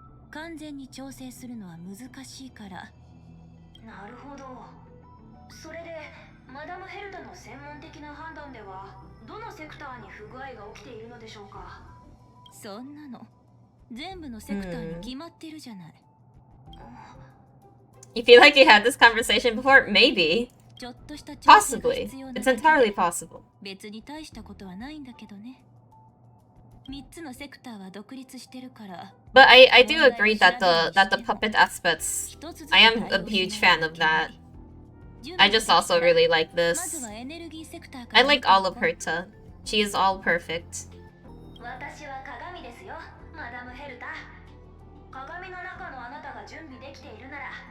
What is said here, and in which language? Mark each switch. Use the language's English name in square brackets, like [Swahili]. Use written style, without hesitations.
[Japanese] 完全に調整するのは難しいから。なるほど。それでマダムヘルタの専門的な判断ではどのセクターに不具合が起きているのでしょうか。そんなの全部のセクターに決まってるじゃない。 [English] You feel like you had this conversation before? Maybe. Possibly. It's entirely possible. [Japanese] 別に大したことはないんだけどね。3つのセクターは独立してるから。 [English] But I do agree that the puppet aspects, I am a huge fan of that. I just also really like this. I like all of Herta. She is all perfect. [Japanese] 私は鏡ですよ、マダムヘルタ。鏡の中のあなたが準備できているなら。